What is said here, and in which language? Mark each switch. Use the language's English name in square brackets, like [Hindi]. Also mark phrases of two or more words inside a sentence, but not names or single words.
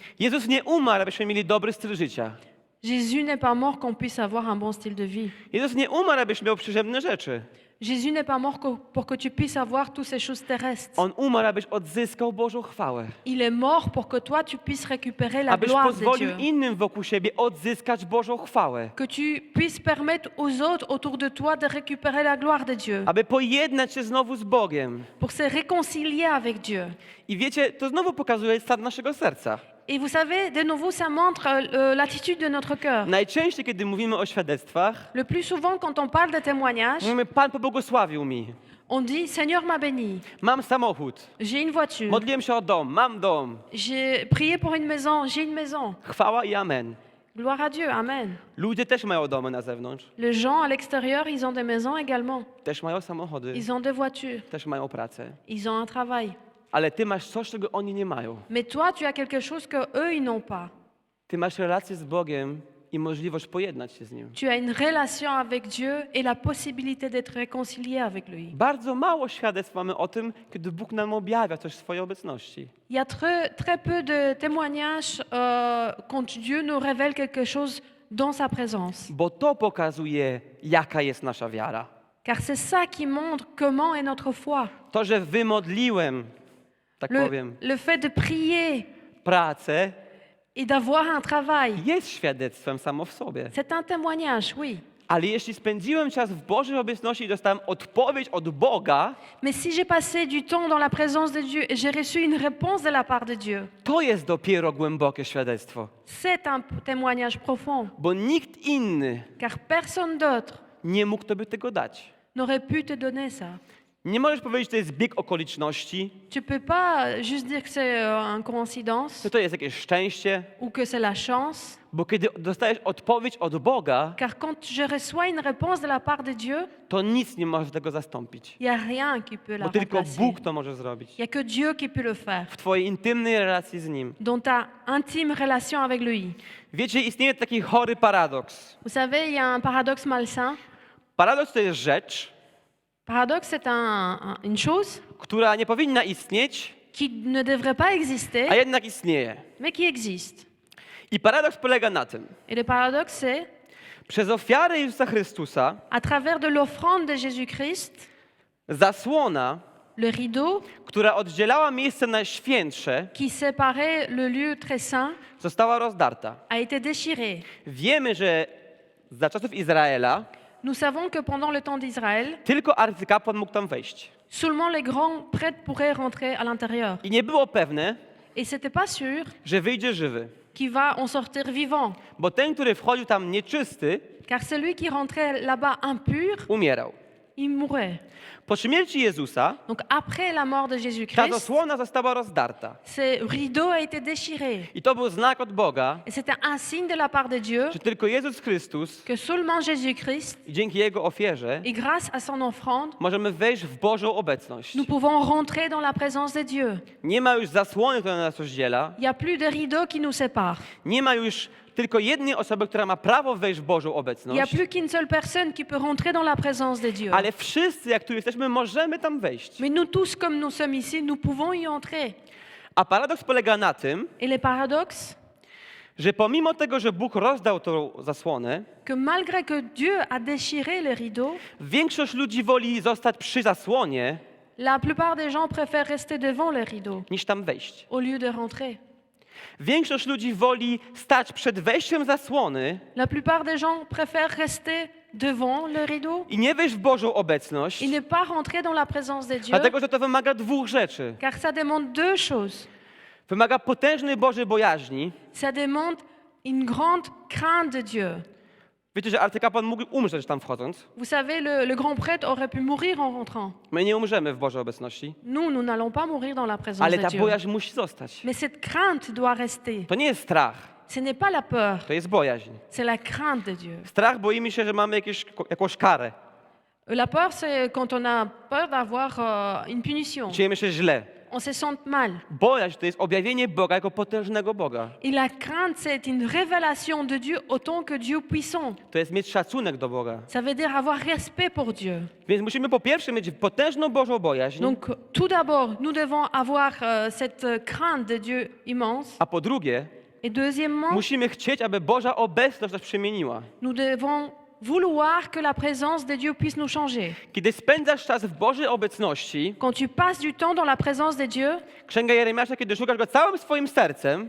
[Polish] Jezus nie umarł, abyśmy mieli dobry styl życia. [French] Jésus n'est pas mort qu'on puisse avoir un bon style de vie. [Polish] Jezus nie umarł, abyś miał przyziemne rzeczy. [French] Jésus n'est pas mort pour que tu puisses avoir toutes ces choses terrestres. [Polish] On umarł, abyś odzyskał Bożą chwałę. [French] Il est mort pour que toi, tu puisses récupérer la [Polish] Abyś [French] gloire de [Polish] pozwolił [French] Dieu. [Polish] innym wokół siebie odzyskać Bożą chwałę. [French] Que tu puisses permettre aux autres autour de toi de récupérer la gloire de Dieu. [Polish] Aby pojednać się znowu z Bogiem. [French] Pour se réconcilier avec Dieu. [Polish] I wiecie, to znowu pokazuje stan naszego serca. [French] Et vous savez, de nouveau, ça montre l'attitude de notre cœur. [Polish] Najczęściej, kiedy mówimy o świadectwach, [French] Le plus souvent, quand on parle de témoignages, [Polish] mówimy, Pan pobłogosławił mi. [French] on dit Seigneur m'a béni, [Polish] Mam samochód. [French] j'ai une voiture, [Polish] Modliłem się o dom. Mam dom. [French] j'ai prié pour une maison, j'ai une maison. [Polish] Chwała i amen. [French] Gloire à Dieu, Amen. [Polish] Ludzie też mają domy na zewnątrz. [French] Les gens à l'extérieur, ils ont des maisons également. [Polish] Też mają samochody. [French] Ils ont des voitures, [Polish] Też mają pracę. [French] ils ont un travail. [Polish] Ale ty masz coś, czego oni nie mają. [French] Mais toi, tu as quelque chose que eux, ils n'ont pas. [Polish] Ty masz relację z Bogiem i możliwość pojednać się z Nim. [French] Tu as une relation avec Dieu et la possibilité d'être réconcilié avec lui. [Polish] Bardzo mało świadectw mamy o tym, kiedy Bóg nam objawia coś w swojej obecności. [French] Il y a très peu de témoignages quand Dieu nous révèle quelque chose dans sa présence. [Polish] Bo to pokazuje, jaka jest nasza wiara. [French] Car c'est ça qui montre comment est notre foi. [Polish] To, że wymodliłem, tak powiem, [French] Le fait de prier [Polish] pracę, [French] et d'avoir un travail, [Polish] jest świadectwem samo w sobie. [French] c'est un témoignage, oui. [Polish] Ale jeśli spędziłem czas w Bożej obecności i dostałem odpowiedź od Boga, [French] Mais si j'ai passé du temps dans la présence de Dieu et j'ai reçu une réponse de la part de Dieu, [Polish] to jest dopiero głębokie świadectwo. [French] c'est un témoignage profond. [Polish] Bo nikt inny [French] Car personne d'autre [Polish] nie mógł tobie tego dać. [French] n'aurait pu te donner ça. [Polish] Nie możesz powiedzieć, że to jest bieg okoliczności, [French] Tu peux pas juste dire que c'est une coïncidence [Polish] że to jest jakieś szczęście, [French] ou que c'est la chance. [Polish] bo kiedy dostajesz odpowiedź od Boga, [French] Car quand je reçois une réponse de la part de Dieu, [Polish] to nic nie może tego zastąpić. [French] il n'y a rien qui peut la [Polish] Bo tylko [French] remplacer. [Polish] Bóg to może zrobić. [French] Il n'y a que Dieu qui peut le faire. [Polish] W twojej intymnej relacji z Nim. [French] Dans ta intime relation avec lui. [Polish] Wiecie, istnieje taki chory paradoks. [French] Vous savez, il y a un paradoxe malsain. [Polish] Paradoks to jest rzecz, [French] Paradoxe, c'est une chose [Polish] która nie powinna istnieć, [French] qui ne devrait pas [Polish] a [French] exister, [Polish] jednak istnieje. [French] mais qui existe. [Polish] I paradoks polega na tym. [French] Et le paradoxe, c'est, [Polish] Przez ofiarę Jezusa Chrystusa [French] à travers de l'offrande de Jésus-Christ, [Polish] zasłona, [French] le rideau [Polish] która oddzielała miejsce najświętsze, [French] qui séparait le lieu très saint [Polish] została rozdarta. [French] a été déchiré. [Polish] Wiemy, że za czasów Izraela [French] Nous savons que pendant le temps d'Israël, [Polish] tylko arcykapłan mógł tam wejść. [French] seulement les grands prêtres pourraient rentrer à l'intérieur. [Polish] I nie było pewne, [French] Et c'était pas sûr [Polish] że wyjdzie żywy. [French] qu'il va en sortir vivant. [Polish] Bo ten, który wchodził tam nieczysty, [French] Car celui qui rentrait là-bas impur, [Polish] umierał. [French] il mourrait. [Polish] Po śmierci Jezusa [French] Donc après la mort de [Polish] ta [French] Jésus-Christ, [Polish] zasłona została rozdarta. [French] ce rideau a été déchiré. [Polish] I to był znak od Boga, [French] Et c'était un signe de la part de Dieu [Polish] że tylko Jezus Chrystus [French] que seulement Jésus-Christ, [Polish] i dzięki Jego ofierze [French] et grâce à son offrande, [Polish] możemy wejść w Bożą obecność. [French] nous pouvons rentrer dans la présence de Dieu. [Polish] Nie ma już zasłony, która nas rozdziela. [French] Il n'y a plus de rideau qui nous sépare. [Polish] Nie ma już tylko jednej osoby, która ma prawo wejść w Bożą [French] Il n'y a [Polish] obecność. [French] plus qu'une seule personne qui peut rentrer dans la présence de Dieu. [Polish] Ale wszyscy, jak tu jesteśmy, możemy tam wejść. [French] Mais nous tous, comme nous sommes ici, nous pouvons y entrer. [Polish] A paradoks polega na tym, [French] Et le paradoxe, [Polish] że pomimo tego, że Bóg rozdał tą zasłonę, [French] que malgré que Dieu a déchiré le rideau, [Polish] większość ludzi woli zostać przy zasłonie, [French] la plupart des gens préfèrent rester devant le rideau [Polish] niż tam wejść. [French] au lieu de rentrer. [Polish] Większość ludzi woli stać przed wejściem zasłony, [French] La plupart des gens préfèrent rester devant le rideau [Polish] i nie wejść w Bożą obecność, [French] et ne pas rentrer dans la présence de Dieu, [Polish] dlatego że to wymaga dwóch rzeczy. [French] car ça demande deux choses. [Polish] Wymaga potężnej Bożej bojaźni. [French] Ça demande une grande crainte de Dieu. [Polish] Wiecie, że arcykapłan mógł umrzeć tam wchodząc. [French] Vous savez, le grand prêtre aurait pu mourir en rentrant. [Polish] My nie umrzemy w Bożej obecności, [French] Nous n'allons pas mourir dans la présence [Polish] ale [French] de [Polish] ta [French] Dieu. [Polish] bojaźń musi zostać. [French] Mais cette crainte doit rester. [Polish] To nie jest strach, [French] Ce n'est pas la peur, [Polish] to jest bojaźń. [French] c'est la crainte de Dieu. [Polish] Strach boimy się, że mamy jakąś karę. [French] La peur, c'est quand on a peur d'avoir une punition. [Polish] Czujemy się źle. [French] On se sent mal. [Polish] Bojaźń to jest objawienie Boga jako potężnego Boga. [French] Et la crainte, c'est une révélation de Dieu autant que Dieu puissant. [Polish] To jest mieć szacunek do Boga. [French] Ça veut dire avoir respect pour Dieu. [Polish] Więc musimy po pierwsze mieć potężną Bożą bojaźń, [French] Donc, tout d'abord, nous devons avoir cette crainte de Dieu immense. [Polish] a po drugie [French] Et deuxièmement, [Polish] musimy chcieć, aby Boża obecność nas przemieniła. [French] nous devons vouloir que la présence de Dieu puisse nous changer. [Polish] Kiedy spędzasz czas w Bożej obecności, [French] Quand tu passes du temps dans la présence de Dieu, [Polish] Księga Jeremiasza, kiedy szukasz Go całym swoim sercem,